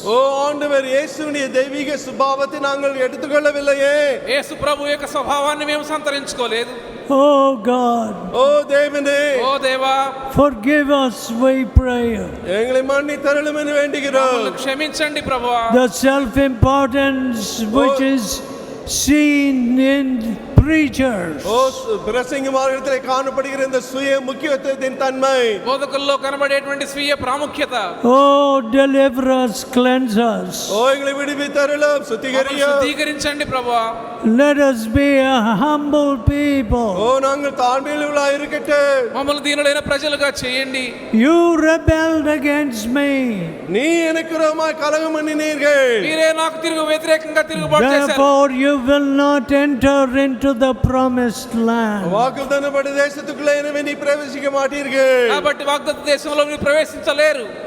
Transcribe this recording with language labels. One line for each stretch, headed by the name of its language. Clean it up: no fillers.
Tamil: ஓ ஆண்டவர் இயேசுவின் தெய்வீக சுபாவத்தை நாங்கள் எடுத்துக்கொள்ளவில்லையே.
Telugu: యేసు ప్రభు యొక్క స్వభావాన్ని మేము సంతరించుకోలేదు.
English: Oh God,
Tamil: ஓ தேவனே,
Telugu: ఓ దేవా,
English: forgive us, we pray.
Tamil: எங்களை மன்னித்தருளும் என்று வேண்டுகிறோம்.
Telugu: మమ్మల్ని క్షమించండి ప్రభువా.
English: The self-importance which is seen in preachers.
Tamil: ஓ பிரசங்கிமார்களிடத்திலே காணப்படுகிற இந்த சுய முக்கியத்துவத்தின் தன்மை,
Telugu: బోధకుల్లో కనబడేటువంటి స్వీయ ప్రాముఖ్యత.
English: Oh, deliver us, cleanse us.
Tamil: ஓ எங்களை விடுவித்தருளும், சுத்திகரியும்.
Telugu: శుద్ధీకరించండి ప్రభువా.
English: Let us be a humble oh people.
Tamil: நாங்கள் தாழ்மையுள்ளவர்களாய் இருக்கட்டும்.
Telugu: మమ్మల్ని దీనులైన ప్రజలుగా చేయండి.
English: You rebelled against me.
Tamil: நீ எனக்கு விரோதமாய் கலகம் பண்ணினீர்கள்.
Telugu: మీరే నాకు వ్యతిరేకంగా తిరుగుబాటు చేశారు.
English: Therefore you will not enter into the promised land.
Tamil: வாக்குத்தத்தப்பட்ட தேசத்துக்குள்ளே எனவே நீ பிரவேசிக்க மாட்டீர்கள்.
Telugu: కాబట్టి వాగ్దత్త దేశంలో మీరు ప్రవేశించలేరు.